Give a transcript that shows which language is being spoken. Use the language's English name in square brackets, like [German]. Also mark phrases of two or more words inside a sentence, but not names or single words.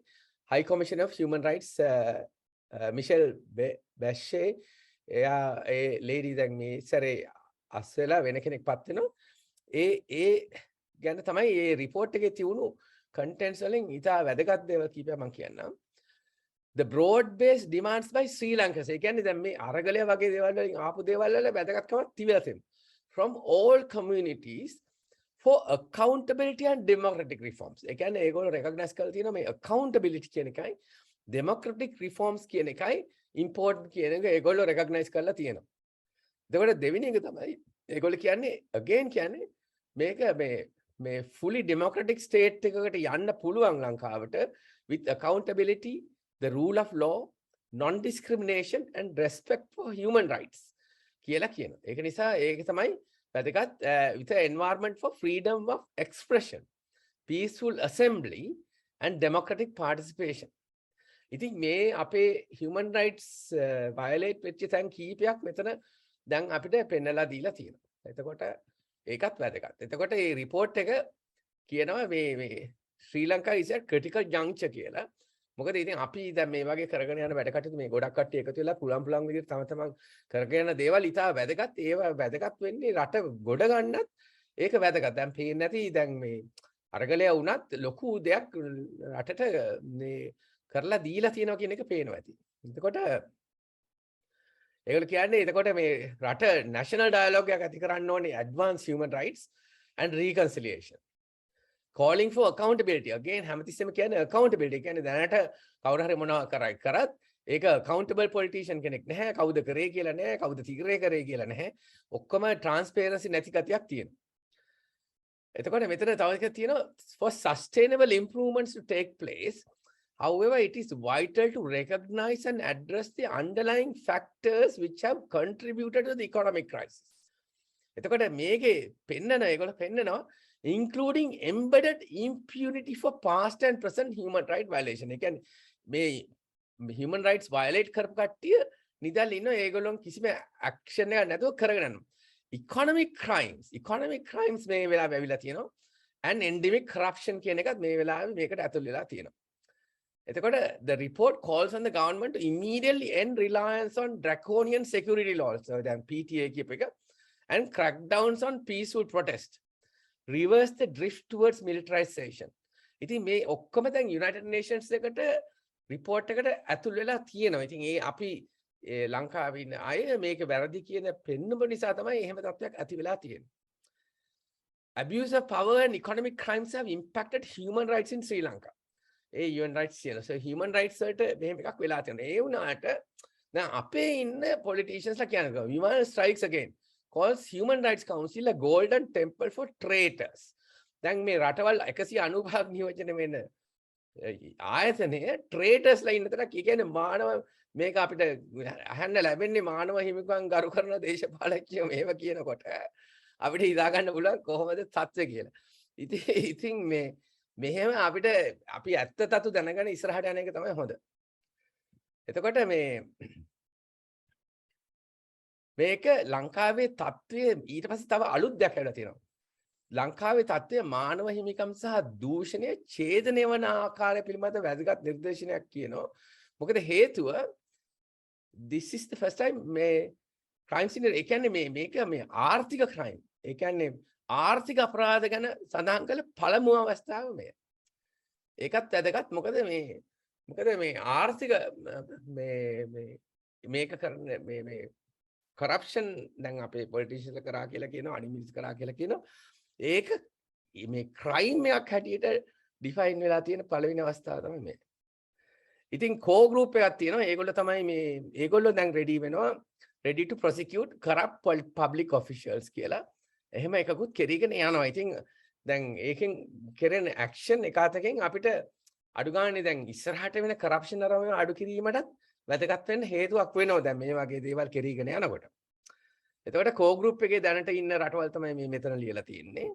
[English] High Commissioner of Human Rights [Sinhala] Michelle Bachelet එයා ඒ lady දැන් මේ ඉස්සරේ අස්සෙලා වෙන කෙනෙක් පත් වෙනවා. ඒ ගැන තමයි මේ report එකේ තියුණු contents වලින් ඉතා වැදගත් දේවල් කීපයක් මම කියන්නම්. [English] The broad-based demands by Sri Lanka. [Sinhala] ඒ කියන්නේ දැන් මේ අරගලය වගේ දේවල් වලින් ආපු දේවල් වල වැදගත්කමක් තිබිලා තියෙනවා. [English] From all communities for accountability and democratic reforms. [Sinhala] ඒ කියන්නේ ඒගොල්ලෝ recognize කරලා තියෙනවා මේ accountability කියන එකයි [English] democratic reforms [Sinhala] කියන එකයි important කියන එක ඒගොල්ලෝ recognize කරලා තියෙනවා. එතකොට දෙවෙනි එක තමයි ඒගොල්ලෝ කියන්නේ again කියන්නේ මේක මේ [English] fully democratic state [Sinhala] එකකට යන්න පුළුවන් ලංකාවට [English] with accountability, the rule of law, non-discrimination and respect for human rights [Sinhala] කියලා කියනවා. ඒක නිසා ඒක තමයි වැදගත් [English] with an environment for freedom of expression, peaceful assembly and democratic participation. [Sinhala] ඉතින් මේ අපේ [English] human rights [Sinhala] violate වෙච්ච තැන් කීපයක් මෙතන දැන් අපිට පෙන්නලා දීලා තියෙනවා. එතකොට ඒකත් වැදගත්. එතකොට මේ report එක කියනවා මේ ශ්‍රී ලංකා [English] is at critical juncture [Sinhala] කියලා. මොකද ඉතින් අපි දැන් මේ වගේ කරගෙන යන වැඩ කටයුතු මේ ගොඩක් කට්ටිය එකතු වෙලා පුළුවන් විදිහට තම තමන් කරගෙන යන දේවල් ඉතා වැදගත්. ඒවා වැදගත් වෙන්නේ රට ගොඩ ගන්නත් ඒක වැදගත්. දැන් පේන්නේ නැති දැන් මේ අරගලය වුණත් ලොකු දෙයක් රටට මේ කරලා දීලා තියෙනවා කියන එක පේනවා ඇති. එතකොට ඒගොල්ලෝ කියන්නේ එතකොට මේ රට [English] national dialogue [Sinhala] එකක් ඇති කරන්න ඕනේ [English] advance human rights and reconciliation. Calling for accountability. Again, [Sinhala] හැමතිස්සෙම කියන්නේ accountability. කියන්නේ දැනට කවුරු හරි මොනවා කරත් ඒක [English] accountable politician [Sinhala] කෙනෙක් නැහැ. කවුද කරේ කියලා නැහැ. කවුද තීරණය කරේ කියලා නැහැ. ඔක්කොම transparency නැති ගතියක් තියෙනවා. එතකොට මෙතන තව එකක් තියෙනවා [English] for sustainable improvements to take place. However, it is vital to recognize and address the underlying factors which have contributed to the economic crisis. [Sinhala] එතකොට මේකේ ඒගොල්ලෝ පෙන්නනවා [English] including embedded impunity for past and present human right violation. [Sinhala] ඒ කියන්නේ මේ [English] human rights [Sinhala] violate කරපු කට්ටිය නිදල් ඉන්නවා ඒගොල්ලොන් කිසිම action එකක් නැතුව කරගෙන යනවා. [English] economic crimes [Sinhala] මේ වෙලාවේ ඇවිල්ලා තියෙනවා [English] and endemic corruption [Sinhala] කියන එකත් මේ වෙලාවේ මේකට ඇතුල් වෙලා තියෙනවා. [English] එතකොට the report calls on the government to immediately end reliance on draconian security laws. So දැන් PTA [Sinhala] කියප එක [English] and crackdowns on peaceful protest. Reverse the drift towards militarization. [Sinhala] ඉතින් මේ ඔක්කොම දැන් United Nations එකට report එකට ඇතුල් වෙලා තියෙනවා. ඉතින් ඒ අපි ලංකාවේ ඉන්න අය මේක වැරදි කියන පෙන්නුම නිසා තමයි එහෙම තත්ත්වයක් ඇති වෙලා තියෙන්නේ. [English] Abuse of power and economic crimes have impacted human rights in Sri Lanka. [Sinhala] ඒ [English] UN rights [Sinhala] කියන. So [English] human rights [Sinhala] වලට මෙහෙම එකක් වෙලා තියෙනවා. ඒ වුණාට දැන් අපේ ඉන්න politicians ලා කියනවා [English] human strikes again. Calls Human Rights Council a golden temple for traitors. [Sinhala] දැන් මේ රටවල් 195ක් නියෝජනය වෙන ආයතනය traitors ලා ඉන්න තරක් කියන්නේ මානව මේක අපිට අහන්න ලැබෙන්නේ මානව හිමිකම් ගරු කරන දේශපාලකයෝ මේව කියනකොට අපිට හිතා ගන්න පුළුවන් කොහොමද තත්ත්වය කියලා. ඉතින් මෙහෙම අපිට අපි ඇත්ත තතු දැනගෙන ඉස්සරහට යන එක තමයි හොඳ. එතකොට මේක ලංකාවේ තත්ත්වය ඊට පස්සේ තව අලුත් දෙයක් ඇවිල්ලා තියෙනවා. ලංකාවේ තත්ත්වය මානව හිමිකම් සහ දූෂණය ඡේදනය වන ආකාරය පිළිබඳ වැදගත් නිර්දේශනයක් කියනවා. මොකද හේතුව [English] this is the first time [Sinhala] මේ [English] crimes in [Sinhala] ඒ කියන්නේ මේක ආර්ථික crime. ඒ කියන්නේ ආර්ථික අපරාධ ගැන සඳහන් කළ පළමු අවස්ථාව මේ. ඒකත් වැදගත් මොකද මේ ආර්ථික මේක කරන මේ corruption දැන් අපේ politicians කරා කියලා කියනවා අනිමිස් කරා කියලා කියනවා. ඒක මේ crime එකක් හැටියට define වෙලා තියෙන පළවෙනි අවස්ථාව තමයි මේ. ඉතින් [English] core group [Sinhala] එකක් තියෙනවා. ඒගොල්ලෝ තමයි ඒගොල්ලෝ දැන් [English] ready to prosecute corrupt public officials [Sinhala] කියලා. එහෙම එකකුත් කෙරීගෙන යනවා. ඉතින් දැන් ඒකෙන් කෙරෙන action එක අතකින් අපිට අඩු ගානේ දැන් ඉස්සරහට වෙන corruption අරම අඩු කිරීමටත් වැදගත් වෙන්න හේතුවක් වෙනවා දැන් මේ වගේ දේවල් කෙරීගෙන යනකොට. එතකොට [English] core group [Sinhala] එකේ දැනට ඉන්න රටවල් තමයි මේ මෙතන ලියලා තියෙන්නේ.